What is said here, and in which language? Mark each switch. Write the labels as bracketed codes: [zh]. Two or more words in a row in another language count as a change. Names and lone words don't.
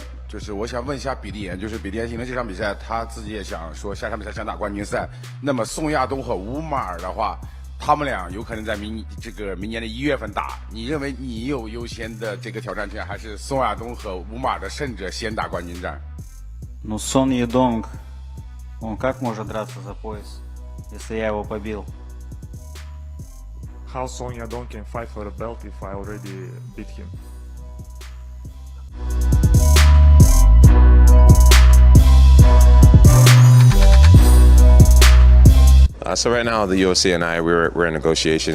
[zh] 就是我想问一下比利岩，就是比利岩赢了这场比赛，他自己也想说下场比赛想打冠军赛。那么宋亚东和乌马尔的话，他们俩有可能在明年的1月份打。你认为你有优先的这个挑战权，还是宋亚东和乌马尔的胜者先打冠军战？ [ru] Ну, Сон Едонг, он как может драться за пояс, если я его побил? [en] How Son Yadong can fight for the belt if I already beat him? So right now, the UFC and I, we're in negotiations.